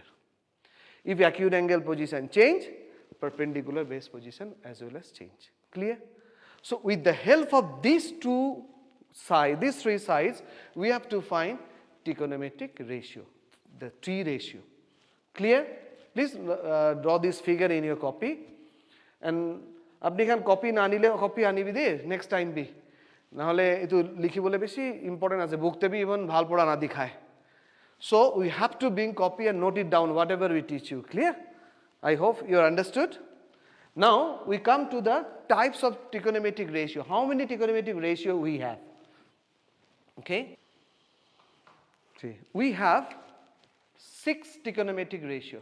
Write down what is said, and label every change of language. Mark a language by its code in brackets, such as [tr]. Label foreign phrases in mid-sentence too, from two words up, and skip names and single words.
[en] If acute angle position change, perpendicular base position as well as change. Clear? So with the help of these three sides, we have to find trigonometric ratio, the T ratio. Clear? Please draw this figure in your copy. [as] And আপনি খান কপি না নিলে কপি আনিবি দে [en] next time [as] বি নাহলে এটো লিখিবলৈ বেশি ইম্পর্টেন্ট আছে বুকতে বি ইভন ভাল পড়া না দেখায় [en] so we have to bring copy and note it down whatever we teach you. Clear? I hope you are understood. Now we come to the types of trigonometric ratio. How many trigonometric ratio we have? Okay, see, we have 6 trigonometric ratio.